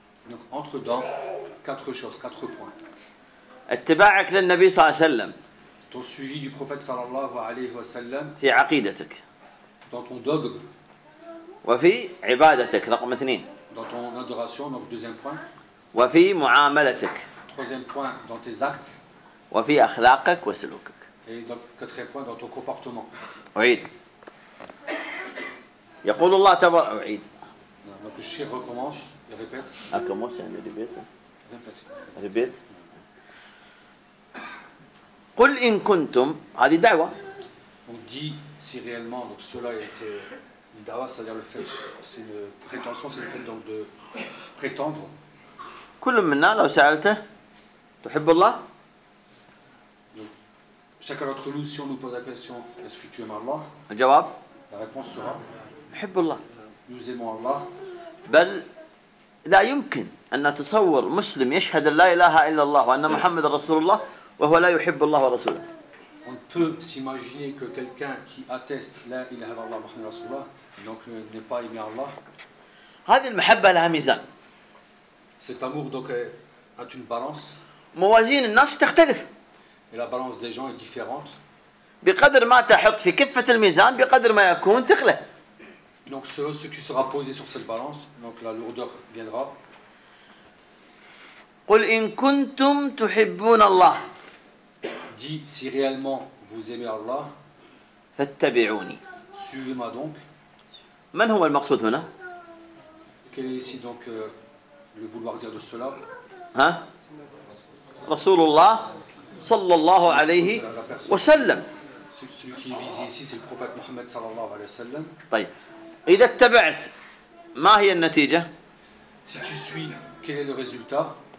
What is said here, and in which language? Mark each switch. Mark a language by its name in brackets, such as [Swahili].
[French] Donc entre dans quatre choses, quatre points. [Arabic] اتباعك للنبي صلى الله عليه وسلم. [French] Ton suivi du prophète sallallahu alayhi wa sallam [Arabic] في عقيدتك. [French] Dans ton dogme. [Arabic] وفي عبادتك رقم اثنين. [French] Dans ton adoration, donc deuxième point. [Arabic] وفي معاملتك. [French] Troisième point, dans tes actes. [Arabic] وفي أخلاقك وسلوكك. [French] Et donc quatrième point, dans ton comportement. [Arabic] عيد. يقول الله تبارك عيد. [French] Donc le shir recommence et répète. Ah comment c'est un répète. Répète. [Arabic] قل إن كنتم هذه دعوة. [French] On dit si réellement donc cela est une dawa, c'est-à-dire le fait, c'est une prétention, c'est le fait donc de prétendre. [Arabic] كل منا لو سألته تحب الله. [French] Chacun d'entre nous si on nous pose la question est-ce que tu aimes Allah. [Arabic] الجواب. [French] La réponse sera. [Arabic] تحب الله. [French] Nous aimons Allah. [Arabic] بل لا يمكن أن نتصور مسلم يشهد لا إله إلا الله وأن محمد رسول الله وهو لا يحب الله ورسوله. [French] On peut s'imaginer que quelqu'un qui atteste la ilaha illallah Muhammad Rasulullah donc n'est pas aimé Allah. [Arabic] هذه المحبة لها ميزان. [French] Cet amour donc a une balance. [Arabic] موازين الناس تختلف. [French] Et la balance des gens est différente. [Arabic] بقدر ما تحط في كفة الميزان بقدر ما يكون ثقله. [French] Donc selon ce qui sera posé sur cette balance donc la lourdeur viendra. [Arabic] قل إن كنتم تحبون الله. [French] Dis si réellement vous aimez Allah. [Arabic] فاتبعوني. [French] Suivez-moi donc. [Arabic] من هو المقصود هنا؟ [French] Quel est ici donc le vouloir dire de cela؟ [Arabic] Hein؟ رسول الله صلى الله عليه وسلم. [French] Celui qui est visé ici c'est le prophète Mohammed [Arabic] صلى الله عليه وسلم. طيب. إذا اتبعت ما هي النتيجة؟ [French] Si tu suis, quel est le résultat؟